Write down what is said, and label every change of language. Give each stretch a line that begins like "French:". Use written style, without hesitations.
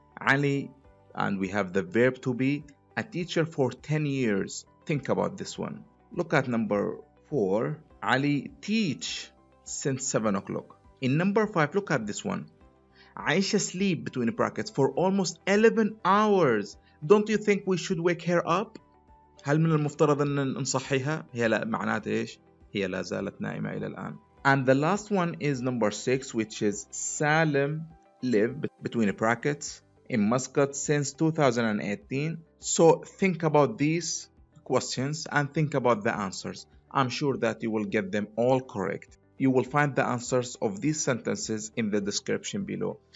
English: Ali, and we have the verb to be, a teacher for 10 years. Think about this one. Look at number 4. Ali teach since 7 o'clock. In number 5, look at this one. Aisha sleep between brackets for almost 11 hours. Don't you think we should wake her up?
Arabic: هل من المفترض أن نصحيها؟ هي لا معناته إيش؟ هي لا زالت نائمة إلى الآن.
English: And the last one is number 6, which is Salim live between brackets in Muscat since 2018. So think about these questions and think about the answers. I'm sure that you will get them all correct. You will find the answers of these sentences in the description below.